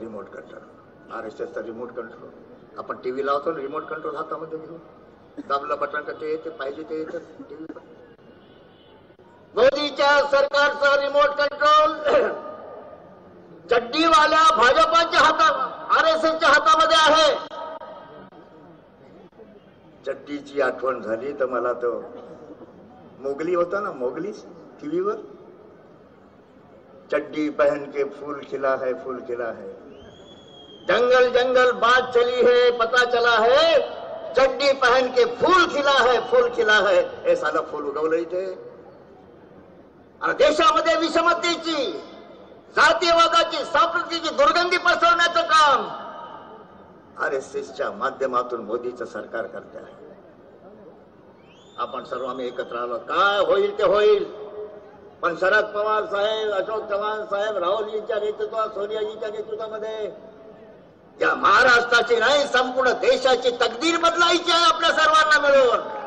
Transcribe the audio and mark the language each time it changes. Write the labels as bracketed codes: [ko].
[mr] Remote control, RSSचा remote control. आपण TV लावतो ना, रिमोट कंट्रोल हातामध्ये घेऊन दाबलं बटन का ते येते, पाहिजे ते येतं टीव्ही. मोदीच्या सरकारचं रिमोट कंट्रोल चड्डीवाल्या भाजपाच्या हातात, RSSच्या हातामध्ये आहे. चड्डीची आठवण झाली तर मला तो मोगली होता ना, मोगली टीव्हीवर, [hi] चड्डी पहन के फूल खिला है, फूल खिला है, जंगल जंगल बात चली है, पता चला है, चड्डी पहन के फूल खिला है, फूल खिला है. [mr] हे साधं फूल उगवलं इथे. आणि देशामध्ये विषमतेची, जातीयवादाची, सांप्रदायिकी दुर्गंधी पसरवण्याचं काम RSSच्या माध्यमातून मोदीचं सरकार करते आहे. आपण सर्व आम्ही एकत्र आलो. काय होईल ते होईल, पण शरद पवार साहेब, अशोक चव्हाण साहेब, राहुलजींच्या नेतृत्वात, सोनियाजींच्या नेतृत्वामध्ये या महाराष्ट्राची नाही, संपूर्ण देशाची तकदीर बदलायची आहे आपल्या सर्वांना मिळून.